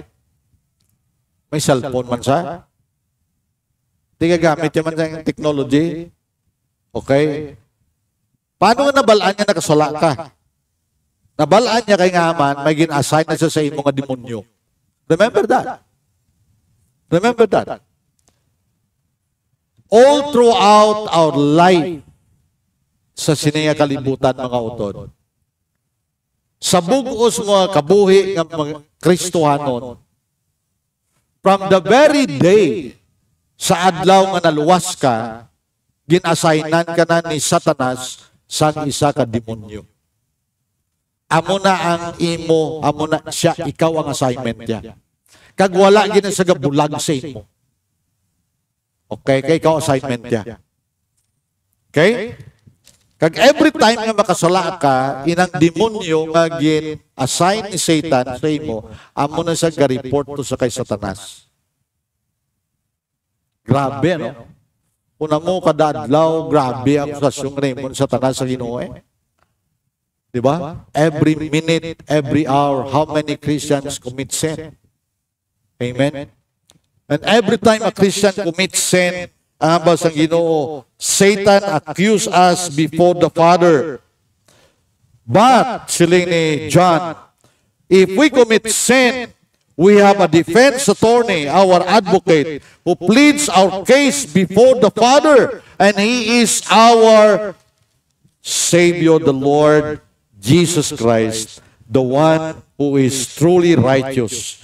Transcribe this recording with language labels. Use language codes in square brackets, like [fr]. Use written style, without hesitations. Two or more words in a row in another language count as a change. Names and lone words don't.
[hil] May cellphone man sa? Di ka gamit yung man sa technology? Okay? Paano nga nabalaan niya nakasala ka? Nabalaan niya kay nga man, may gin-assign na siya sa imong nga demonyo. [en] Remember that. Remember that. All throughout our life, [hil] sa siniya kalibutan mga utod, sa bugos mga kabuhi ng mga Kristohanon, [en] from the very day [hil] sa adlaw nga naluwas ka, gin-assignan ka na ni Satanas sang isa ka demonyo. Amo na ang imo, amo na siya, ikaw ang assignment niya. Kag wala gina sa gabulag sa imo. Okay, kay ikaw assignment niya. Okay? Kag [en] every time [hil] nga makasala ka, inang demonyo nga gin-assign ni Satan sa imo, amo na siya ga-report to sa kay Satanas. Grabe, no? Una mo kada adlaw, grabe ang akusasyon Raymond Satanas sa Ginoo. Diba? [en] Every minute, every hour, how many Christians commit sin? Amen? And every time a Christian commits sin, [hil] ang basang Ginoo, [en] Satan accuse us before the Father. But, [hil] siling ni John, [en] if we commit sin, we have a defense attorney, our advocate, who pleads our case before the Father, and He is our Savior, the Lord Jesus Christ, the one who is truly righteous.